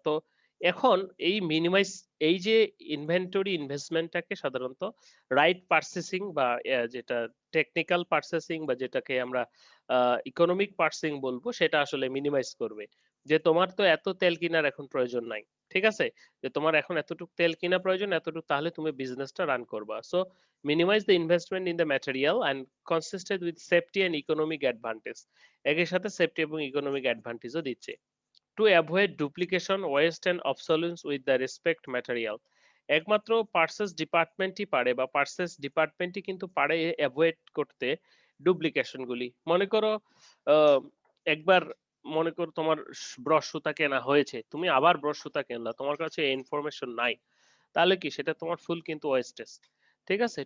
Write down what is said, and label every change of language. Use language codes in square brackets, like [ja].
[bn] তো এখন এই যে ইনভেন্টরি ইনভেস্টমেন্টটাকে সাধারণত রাইট পারচেসিং বা যেটা টেকনিক্যাল পারচেসিং বা যেটাকে আমরা ইকোনমিক পারচেসিং বলবো, সেটা আসলে মিনিমাইজ করবে। যে তোমার তো এত তেল কিনার এখন প্রয়োজন নাই। ঠিক আছে? যে তোমার এখন এতটুকু তেল কিনা প্রয়োজন, এতটুকু তাহলে তুমি বিজনেসটা রান করবা। [en] so minimize the investment in the material and consistent with safety and economic advantage, [bn] একই সাথে সেফটি এবং ইকোনমিক অ্যাডভান্টেজও দিচ্ছে। [en] to avoid duplication waste and obsolescence with the respect material, [bn] একমাত্র পার্সেস ডিপার্টমেন্টই পারে, বা পার্সেস ডিপার্টমেন্টই কিন্তু পারে অ্যাভয়েড করতে ডুপ্লিকেশন গুলি। মনে করো আহ, একবার মনে করো তোমার ব্রশ সুতা কেনা হয়েছে, তুমি আবার ব্রশ সুতা কিনলা, তোমার কাছে ইনফরমেশন নাই, তাহলে কি সেটা তোমার ফুল কিন্তু ওয়েস্টেজ। ঠিক আছে?